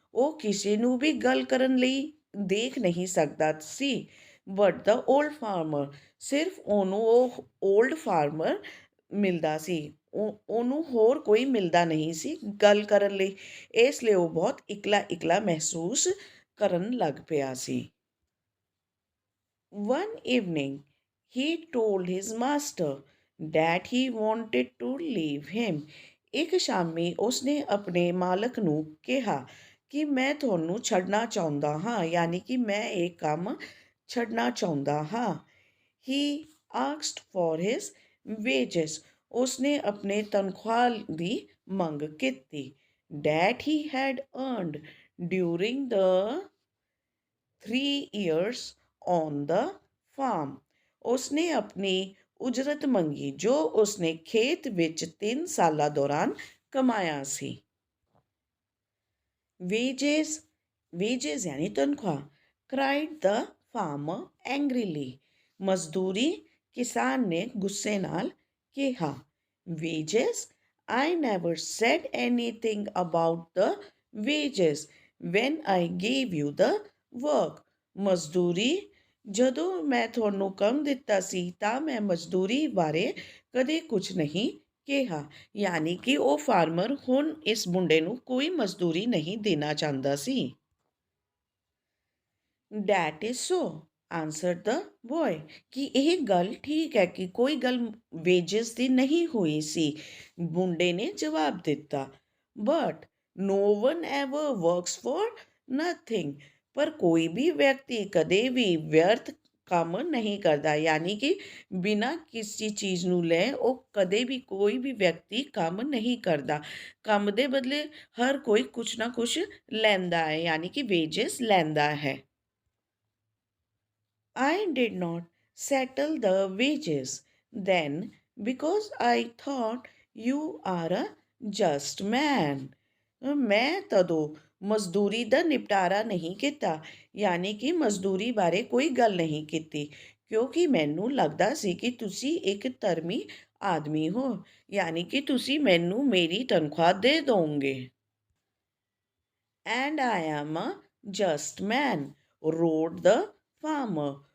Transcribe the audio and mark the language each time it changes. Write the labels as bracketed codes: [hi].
[pa] ਉਹ ਕਿਸੇ ਨੂੰ ਵੀ ਗੱਲ ਕਰਨ ਲਈ ਦੇਖ ਨਹੀਂ ਸਕਦਾ ਸੀ। [en] but the old farmer, [pa] ਸਿਰਫ ਉਹਨੂੰ ਉਹ ਓਲਡ ਫਾਰਮਰ ਮਿਲਦਾ ਸੀ। ਉਹਨੂੰ ਹੋਰ ਕੋਈ ਮਿਲਦਾ ਨਹੀਂ ਸੀ ਗੱਲ ਕਰਨ ਲਈ, ਇਸ ਲਈ ਉਹ ਬਹੁਤ ਇਕਲਾ ਇਕਲਾ ਮਹਿਸੂਸ ਕਰਨ ਲੱਗ ਪਿਆ ਸੀ। [en] One evening he told his master that he wanted to leave him। [pa] ਇੱਕ ਸ਼ਾਮੀ ਉਸਨੇ ਆਪਣੇ ਮਾਲਕ ਨੂੰ ਕਿਹਾ ਕਿ ਮੈਂ ਤੁਹਾਨੂੰ ਛੱਡਣਾ ਚਾਹੁੰਦਾ ਹਾਂ, ਯਾਨੀ ਕਿ ਮੈਂ ਇਹ ਕੰਮ ਛੱਡਣਾ ਚਾਹੁੰਦਾ ਹਾਂ। [en] He asked for his wages। [pa] ਉਸਨੇ ਆਪਣੇ ਤਨਖਾਹ ਦੀ ਮੰਗ ਕੀਤੀ। [en] That he had earned during the 3 years on the farm। [pa] ਉਸਨੇ ਆਪਣੀ ਉਜਰਤ ਮੰਗੀ ਜੋ ਉਸਨੇ ਖੇਤ ਵਿੱਚ 3 ਸਾਲਾਂ ਦੌਰਾਨ ਕਮਾਇਆ ਸੀ। [hi] wages यानी तनख्वाह। [en] cried the farmer angrily। [pa] ਮਜ਼ਦੂਰੀ, ਕਿਸਾਨ ਨੇ ਗੁੱਸੇ ਨਾਲ ਕਿਹਾ। [en] wages, I never said anything about the wages when I gave you the work। [pa] ਮਜ਼ਦੂਰੀ, ਜਦੋਂ ਮੈਂ ਤੁਹਾਨੂੰ ਕੰਮ ਦਿੱਤਾ ਸੀ ਤਾਂ ਮੈਂ ਮਜ਼ਦੂਰੀ ਬਾਰੇ ਕਦੇ ਕੁਝ ਨਹੀਂ ਕਿਹਾ। ਯਾਨੀ ਕਿ ਉਹ ਫਾਰਮਰ ਹੁਣ ਇਸ ਮੁੰਡੇ ਨੂੰ ਕੋਈ ਮਜ਼ਦੂਰੀ ਨਹੀਂ ਦੇਣਾ ਚਾਹੁੰਦਾ ਸੀ। [en] that is so, answered the boy, [pa] ਕਿ ਇਹ ਗੱਲ ਠੀਕ ਹੈ ਕਿ ਕੋਈ ਗੱਲ ਵੇਜਸ ਦੀ ਨਹੀਂ ਹੋਈ ਸੀ। ਮੁੰਡੇ ਨੇ ਜਵਾਬ ਦਿੱਤਾ। [en] But no one ever works for nothing. [pa] ਪਰ ਕੋਈ ਵੀ ਵਿਅਕਤੀ ਕਦੇ ਵੀ ਵਿਅਰਥ ਕੰਮ ਨਹੀਂ ਕਰਦਾ, ਯਾਨੀ ਕਿ ਬਿਨਾਂ ਕਿਸੇ ਚੀਜ਼ ਨੂੰ ਲੈ ਉਹ ਕਦੇ ਵੀ ਕੋਈ ਵੀ ਵਿਅਕਤੀ ਕੰਮ ਨਹੀਂ ਕਰਦਾ। ਕੰਮ ਦੇ ਬਦਲੇ ਹਰ ਕੋਈ ਕੁਛ ਨਾ ਕੁਛ ਲੈਂਦਾ ਹੈ, ਯਾਨੀ ਕਿ ਵੇਜਸ ਲੈਂਦਾ ਹੈ। [en] I did not settle the wages then because I thought you are a just man। [pa] ਮੈਂ ਤਦੋਂ ਮਜ਼ਦੂਰੀ ਦਾ ਨਿਪਟਾਰਾ ਨਹੀਂ ਕੀਤਾ, ਯਾਨੀ ਕਿ ਮਜ਼ਦੂਰੀ ਬਾਰੇ ਕੋਈ ਗੱਲ ਨਹੀਂ ਕੀਤੀ, ਕਿਉਂਕਿ ਮੈਨੂੰ ਲੱਗਦਾ ਸੀ ਕਿ ਤੁਸੀਂ ਇੱਕ ਧਰਮੀ ਆਦਮੀ ਹੋ, ਯਾਨੀ ਕਿ ਤੁਸੀਂ ਮੈਨੂੰ ਮੇਰੀ ਤਨਖਾਹ ਦੇ ਦੋਗੇ। [en] And I am a just man, roared the farmer।